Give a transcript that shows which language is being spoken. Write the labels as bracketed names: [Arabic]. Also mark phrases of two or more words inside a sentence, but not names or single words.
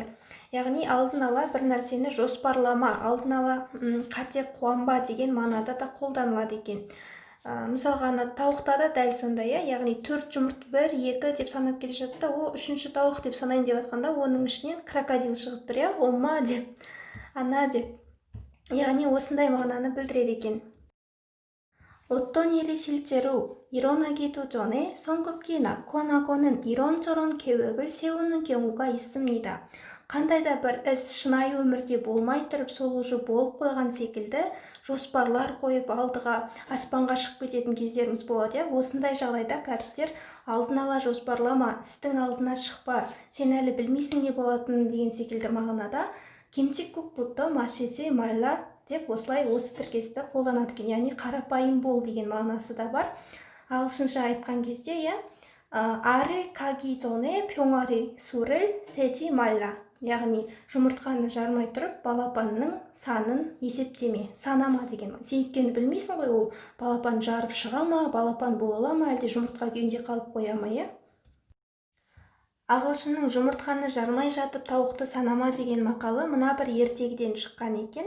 [Kazakh] Яғни алдын ала бір нәрсені жоспарлама, алдын ала қате қуанба деген мағынада да қолданылады екен. Мысалға, тауықта да дәл сондай, яғни 4 жұмырт 1, 2 деп санап келе жатты, о 3-ші тауық деп санайын деп жатқанда, оның ішінен крокодил шығып тұр, ома деп, ана деп. Яғни осындай мағынаны білдіреді екен. [Korean] 어떤 일이 실제로 일어나기도 전에 성급히 낙관하고는 이런저런 계획을 세우는 경우가 있습니다. [Kazakh] Қандай да бір іс шынайы өмірде болмай тұрып, сол уже болып қойған секілді жоспарлар қойып, алдыға аспанға шығып кететін кездеріміз болады. Осындай жағдайда кәрістер алдын ала жоспарлама, істің алдына шықпа, сен әлі білмейсің не болатынын деген секілді мағынада [Korean] 김칫국부터 마시지 말라 [Kazakh] деп осылай осы тіркесті қолданады екен. Яғни қарапайым бол деген мағынасы да бар. Ағылшынша айтқан кезде, [Korean] 알을 가기 전에 병아리 수를 세지 말라. [Kazakh] Яғни жұмыртқаны жармай тұрып, балапанның санын есептеме, санама деген. Сен өйткені білмейсің ғой, ол балапан жарып шыға ма, балапан бола ма, әлде жұмыртқа күйінде қалып қоя ма, Ағылшынның жұмыртқаны жармай жатып тауықты санама деген мақалы мына бір ертегіден шыққан екен.